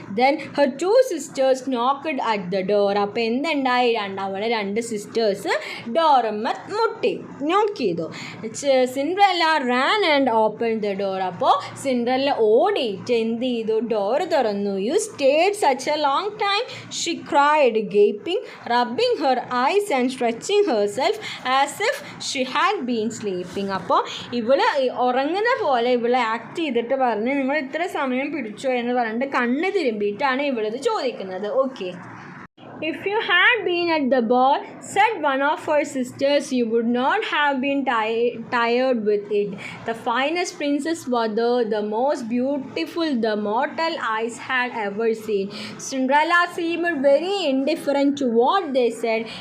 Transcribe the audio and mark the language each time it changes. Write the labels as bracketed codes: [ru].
[en] Then her 2 sisters knocked at the door. [ml] അപ്പോൾ എന്തുണ്ടായി, അവളെ 2 സിസ്റ്റേഴ്സ് ഡോറമ്മ മുട്ടി, നോക്ക് ചെയ്തു. [en] Cinderella ran and open the door. [ml] അപ്പോൾ സിൻഡ്രല്ല ഓടിയിട്ട് എന്ത് ചെയ്തു, ഡോർ തുറന്നു. [en] You stayed such a long time, she cried, gaping, rubbing her eyes and stretching herself as if she had been sleeping. [ml] അപ്പോൾ ഇവള് ഉറങ്ങുന്ന പോലെ ഇവളെ ആക്ട് ചെയ്തിട്ട് പറഞ്ഞ് നിങ്ങൾ ഇത്ര സമയം പിടിച്ചോ എന്ന് പറഞ്ഞിട്ട് കണ്ണ് തിരുമ്പിയിട്ടാണ് ഇവളിത് ചോദിക്കുന്നത്. Okay. [en] If you had been at the ball, said one of her sisters, you would not have been tired with it. The finest princess was the most beautiful the mortal eyes had ever seen. Cinderella seemed very indifferent to what they said.